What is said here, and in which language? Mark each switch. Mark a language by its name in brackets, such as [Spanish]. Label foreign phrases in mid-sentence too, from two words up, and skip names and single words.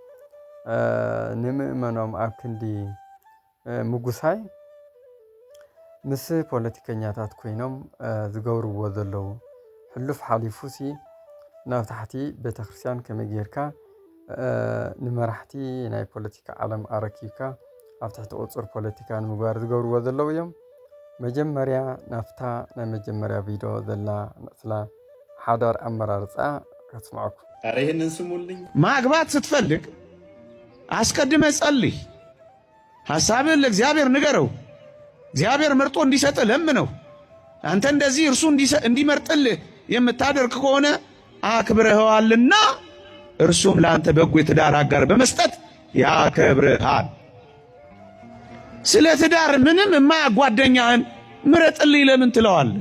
[Tigrinya] ንምእመኖም ኣብ ክንዲ ምጉሳይ ምስ ፖለቲከኛታት ኮይኖም ዝገብርዎ ዘለዉ ሕሉፍ ሓሊፉሲ ናብ ታሕቲ ቤተ ክርስቲያን ከመይ ጌርካ ንመራሕቲ ናይ ፖለቲካ ዓለም ኣረኪብካ ኣብ ትሕቲ ቁፅር ፖለቲካ ንምግባር ዝገብርዎ ዘለዉ እዮም። መጀመርያ ናፍታ ናይ መጀመርያ ቪድዮ ዘላ ስላ ሓዳር ኣመራርፃ ከስማዓኩም። [Amharic] አረ ይሄንን ስሙልኝ። ማግባት ስትፈልግ አስቀድመ ጸልይ፣ ሐሳብህን ለእግዚአብሔር ንገረው፣ እግዚአብሔር መርጦ እንዲሰጥህ ለምነው። አንተ እንደዚህ እርሱ እንዲመርጥልህ የምታደርግ ከሆነ አክብረኸዋልና እርሱም ለአንተ በጎ የትዳር አጋር በመስጠት ያከብርሃል። ስለ ትዳር ምንም የማያጓደኛህን ምረጥልኝ ለምን ትለዋለህ?